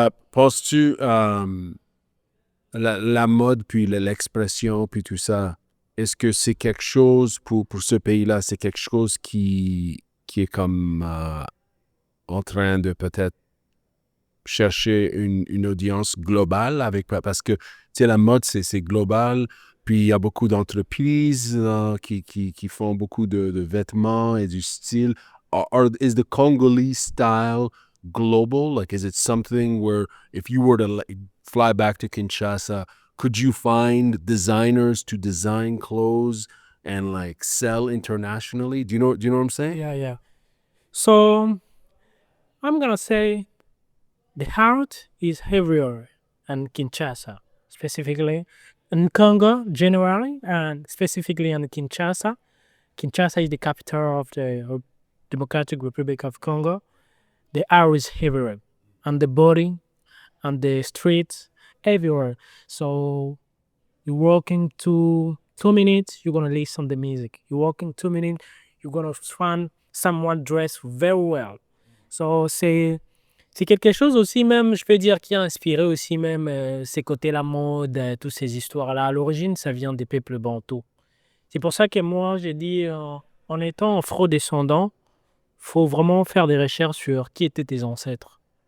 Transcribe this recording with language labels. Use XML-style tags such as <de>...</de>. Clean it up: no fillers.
<fr>Penses-tu la mode, puis l'expression, puis tout ça, est-ce que c'est quelque chose, pour ce pays-là, c'est quelque chose qui est comme en train de peut-être chercher une audience globale parce que, tu sais, la mode, c'est global. Puis, il y a beaucoup d'entreprises qui font beaucoup de vêtements et du style.</fr> <en>Is the Congolese style global? Like, is it something where if you were to fly back to Kinshasa, could you find designers to design clothes and like sell internationally? Do you know what I'm saying? Yeah. So I'm gonna say the art is everywhere in Kinshasa, specifically in Congo generally, and specifically in Kinshasa. Kinshasa is the capital of the Democratic Republic of Congo. The art is everywhere, on the body, on the streets, everywhere. So you're walking 2 minutes, you're gonna listen to the music. You're walking 2 minutes, you're gonna find someone dressed very well.</en> <fr>So c'est quelque chose aussi même, je peux dire, qui a inspiré aussi même ces côtés la mode, toutes ces histoires-là. À l'origine, ça vient des peuples bantous. C'est pour ça que moi, j'ai dit, en étant afro-descendant, faut vraiment faire des recherches sur qui étaient tes ancêtres.</fr>